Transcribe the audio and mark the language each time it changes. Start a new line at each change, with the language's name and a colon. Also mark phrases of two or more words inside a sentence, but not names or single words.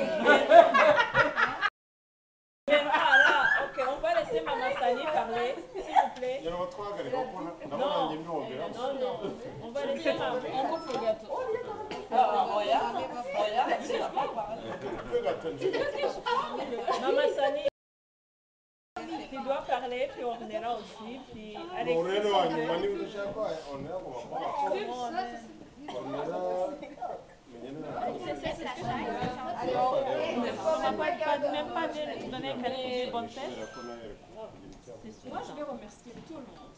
French: Ok, on va laisser Maman Sani parler, s'il vous plaît.
Kinyarwanda: Yaro twagarika ko nabona njye mbyumvira.
French: Non, on va laisser Maman. On coupe le gâteau. Maman Sani, tu dois parler, puis on reviendra aussi. Puis Alexis. Moi, je vais remercier tout le monde.